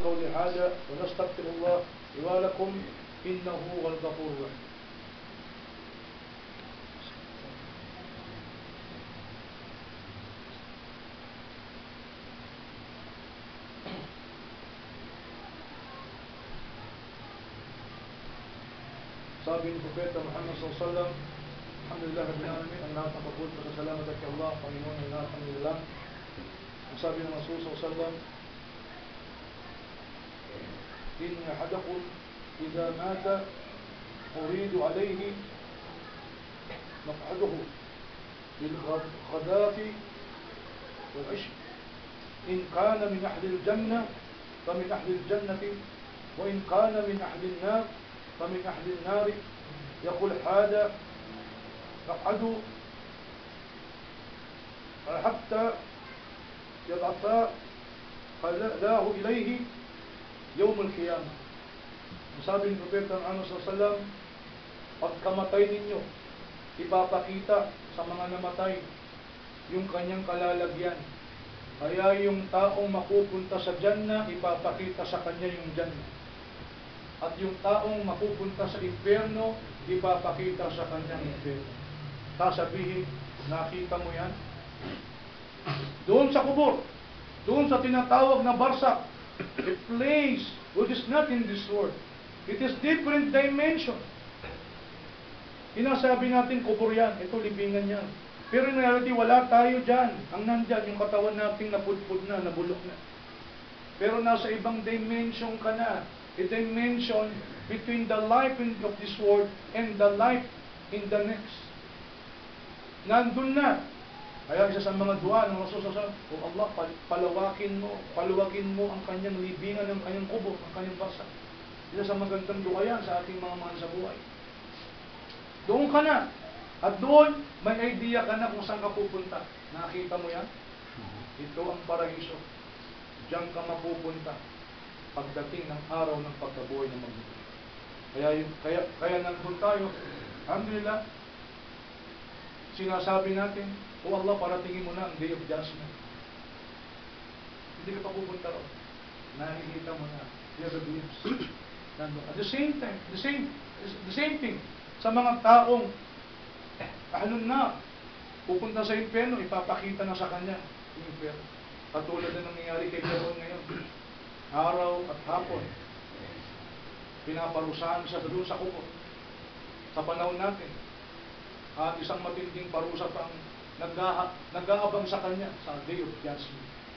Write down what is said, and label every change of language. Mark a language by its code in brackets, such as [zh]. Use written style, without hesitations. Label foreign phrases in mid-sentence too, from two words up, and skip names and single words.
[ar] قولي هذا ونستغفر الله لي ولكم إنه هو الغفور الرحيم. [tl] Sabi ni Propeta Muhammad [ar] صلى الله عليه وسلم, الحمد لله رب العالمين, [tl] ang lahat ng pagpupuri sa salamat at kay Allah, Panginoon ng lahat ng nilalang. Ang sabi ng Rasul [ar] صلى الله عليه وسلم, إن أحدكم إذا مات أريد عليه مقعده بالغداة والعشي إن كان من أهل الجنة فمن أهل الجنة وإن كان من أهل النار فمن أهل النار. يقول هذا مقعد حتى يضعفا قلاه إليه يوم القيامة. [tl] Sabi ni Propeta Muhammad [ar] صلى الله عليه وسلم, [tl] pagkamatay ninyo, ipapakita sa mga namatay yung kanyang kalalagyan. Kaya yung taong mapupunta sa Jannah, ipapakita sa kanya yung Jannah. At yung taong mapupunta sa impyerno, ipapakita sa kanyang impyerno. Sasabihin, nakita mo yan? Doon sa kubur, doon sa tinatawag na barsak, [en] a place which is not in this world. It is different dimension. [tl] Inasabi natin kubur yan, ito libingan yan. Pero [en] in reality, [tl] wala tayo dyan. Ang nandyan, yung katawan natin napudpud na, nabulok na. Pero nasa ibang dimension ka na. [en] A dimension between the life of this world and the life in the next. [tl] Nandun na. Kaya isa sa mga dua ng Rasul [ar] صلى الله عليه وسلم, [tl] "O Allah, palawakin mo ang kanyang libingan, ng kanyang kubur, ang kanyang barsak." Isa sa magandang dua yan sa ating mga mahal sa buhay. Doon ka na. At doon, may idea ka na kung saan ka pupunta. Nakita mo yan? Ito ang paraiso. Diyan ka mapupunta pagdating ng araw ng pagkabuhay ng mabuti. Kaya nandun tayo, alhamdulillah, sinasabi natin, "O Allah, paratingin mo na ang [en] Day of Judgment." [tl] Hindi ka pa pupunta ron. Nakikita mo na. [en] You're the glimpse. At the same time, the same thing, [tl] sa mga taong ahlun na, pupunta sa impyerno, ipapakita na sa kanya yung impyerno. Katulad na nangyayari kay Peron ngayon. Araw at hapon, pinaparusahan siya doon sa kubur. Sa panahon natin, at isang matinding parusa pa ang nag-aabang sa kanya sa [en] Day of Judgment.